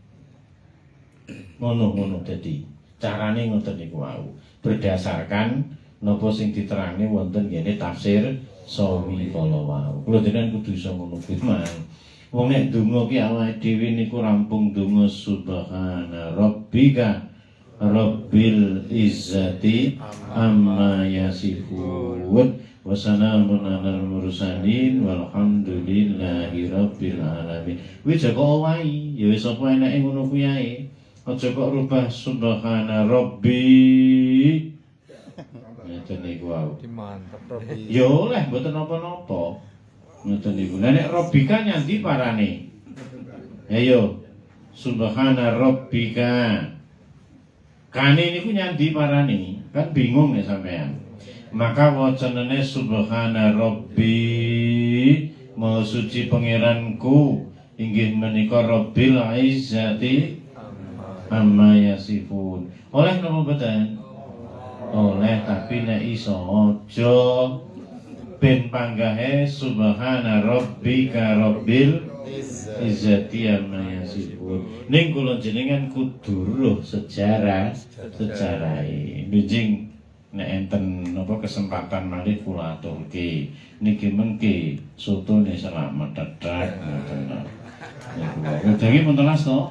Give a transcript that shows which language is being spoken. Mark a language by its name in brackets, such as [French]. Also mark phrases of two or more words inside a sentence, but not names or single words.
[Javanese] Ngono dadi carane ngoten niku wau. Berdasarkan napa sing diterangne wonten ngene tafsir sawi kala wau. Kula jenengan kudu iso ngono kuwi mang. Wong nek donga ki awake dhewe niku rampung donga [Arabic] سبحان ربك رب العزة عما يصفون وسلام على المرسلين والحمد لله رب العالمين. [Javanese] Kuwi joko wae, ya wis apa enake ngono kuwi ae. Aja kok rubah [Arabic] سبحان ربي. [Javanese] Ngoten niku wae. Mantep Rabbi. Ya oleh mboten napa-napa. Ngoten niku. Lah nek rabbika nyandi parane. [Arabic] Ayo. سبحان ربك. [Javanese] Kane niku nyandi parane. Kan bingung nek sampean. Maka wacanane [Arabic] سبحان ربي, [Javanese] maha suci pangeranku inggih menika [Arabic] رب العزة عما يصفون. [Javanese] Oleh napa mboten? Oleh, tapi nek iso aja ben panggahe [Arabic] سبحان ربك رب العزة عما يصفون. [Javanese] Ning kula jenengan kudu roh sejarahe. Njing nek enten napa kesempatan malih kula aturke. Niki mengke sotone selamat tetek ngoten. Wedange pun telas to?